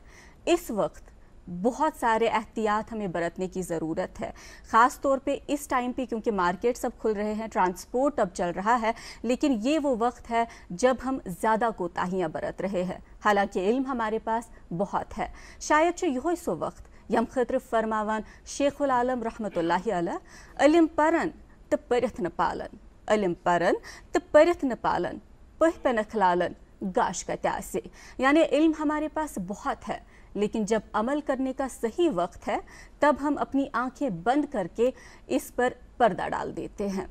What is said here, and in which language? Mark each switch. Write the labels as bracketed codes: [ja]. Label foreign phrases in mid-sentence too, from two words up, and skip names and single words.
[hi] इस वक्त बहुत सारे एहतियात हमें बरतने की ज़रूरत है, ख़ास तौर पे इस टाइम पे क्योंकि मार्केट सब खुल रहे हैं, ट्रांसपोर्ट अब चल रहा है, लेकिन ये वो वक्त है जब हम ज़्यादा कोताहियाँ बरत रहे हैं। हालांकि इल्म हमारे पास बहुत है, [ks] शायद यो सो वक्त यम खतर फरमावान शेखुल आलम रहमतुल्लाहि अलैह इल्म परन तो परिथ न पालन, इल्म परन तो परिथ न पालन, पह पे न खिलालन गाश का त्यासे। [hi] यानी इल्म हमारे पास बहुत है लेकिन जब अमल करने का सही वक्त है तब हम अपनी आंखें बंद करके इस पर पर्दा डाल देते हैं।